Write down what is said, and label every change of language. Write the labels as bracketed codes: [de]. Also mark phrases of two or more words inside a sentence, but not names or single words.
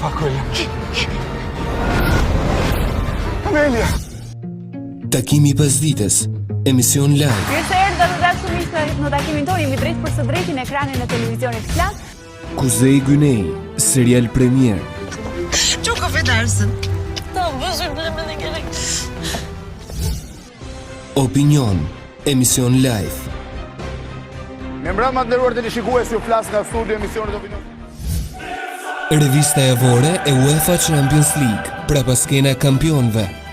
[sq] Fakolla. Amelia. Takimi pas ditës, emision live. Mirë se erdhët dhe dashur miq në takimin tonë, jemi drejt për së drejti në ekranin e televizionit Klan. Kuzey Güney, serial premier. [tr] Çok affedersin. Tamam, özür dilerim, ne gerek. [sq] Opinion, emision live. Me mbrëma të nderuar teleshikues, ju flas nga studio emisionit Opinion. Revista javore e UEFA Champions League, prapaskena kampionëve.